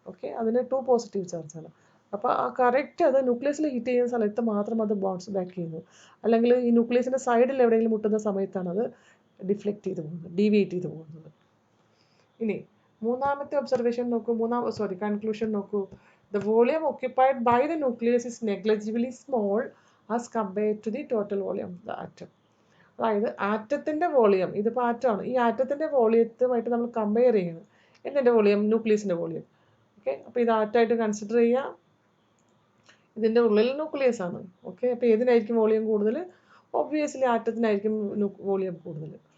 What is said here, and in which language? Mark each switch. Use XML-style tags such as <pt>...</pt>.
<ml>Okay, അതിന് 2 positive ചാർജാണ്. അപ്പോൾ ആ കറക്റ്റ് അത് ന്യൂക്ലിയസിൽ ഹിറ്റ് ചെയ്യുന്ന സ്ഥലത്ത് മാത്രം അത് ബൗൺസ് ബാക്ക് ചെയ്യുന്നു. അല്ലെങ്കിൽ ഈ ന്യൂക്ലിയസിൻ്റെ സൈഡിൽ എവിടെയെങ്കിലും മുട്ടുന്ന സമയത്താണ് അത് ഡിഫ്ലക്റ്റ് ചെയ്ത് പോകുന്നത്, ഡീവിയേറ്റ് ചെയ്ത് പോകുന്നത്. ഇനി മൂന്നാമത്തെ ഒബ്സർവേഷൻ നോക്കൂ, കൺക്ലൂഷൻ നോക്കൂ.</ml> <en>The volume occupied by the nucleus is negligibly small as compared to the total volume of the atom.</en> <ml>അതായത് ആറ്റത്തിൻ്റെ വോളിയം, ഇതിപ്പോൾ ആറ്റമാണ്, ഈ ആറ്റത്തിൻ്റെ വോളിയത്തുമായിട്ട് നമ്മൾ കമ്പയർ ചെയ്യുന്നത്. എന്തിൻ്റെ വോളിയം? ന്യൂക്ലിയസിൻ്റെ വോളിയം. ഓക്കെ, അപ്പോൾ ഇത് ആറ്റമായിട്ട് കൺസിഡർ ചെയ്യുക. ഇതിൻ്റെ ഉള്ളിൽ ന്യൂക്ലിയസ് ആണ്. ഓക്കെ, അപ്പോൾ ഏതിനായിരിക്കും വോളിയം കൂടുതൽ? ഒബ്വിയസ്ലി ആറ്റത്തിനായിരിക്കും വോളിയം കൂടുതൽ.</ml>